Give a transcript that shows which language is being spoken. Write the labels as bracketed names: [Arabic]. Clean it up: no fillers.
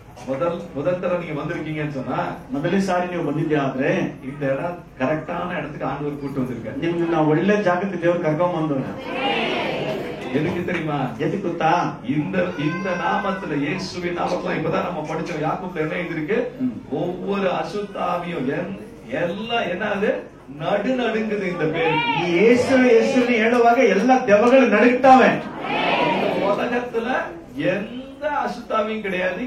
[Tamil] முதல் தடவை நீங்க வந்திருக்கீங்கன்னு சொன்னா, [Kannada] ಮೊದಲನೇ ಸಾರಿ ನೀವು ಬಂದಿದ್ದೆ ಆದ್ರೆ [Tamil] இந்த இடம் கரெக்டான இடத்துக்கு ஆண்டவர் கூட்டு வந்திருக்க. [Kannada] ನಿಮ್ಗೆ ನಾವು ಒಳ್ಳೆ ಜಾಗಕ್ಕೆ ದೇವ್ರು ಕರ್ಕೊಂಡ್ ಬಂದವ. [Tamil] எதுக்கு தெரியுமா? எதுக்கு [Kannada] ಗೊತ್ತಾ? [Tamil] இந்த நாமத்துல இயேசுவின் நாமத்துல இப்பதான் நம்ம படிச்சோம். யாக்கோபுல என்ன எழுதிருக்கு, ஒவ்வொரு அசுத்தாவியும் எல்லாம் என்னது நடுங்குது இந்த பேரு. [Kannada] ಈ ಯೇಸುವಿನ ಹೇಳುವಾಗ ಎಲ್ಲ ದೆವ್ವಗಳು ನಡುಗ್ತಾವೆ. [Tamil] இந்த உலகத்துல எந்த அசுத்தாவியும் கிடையாது.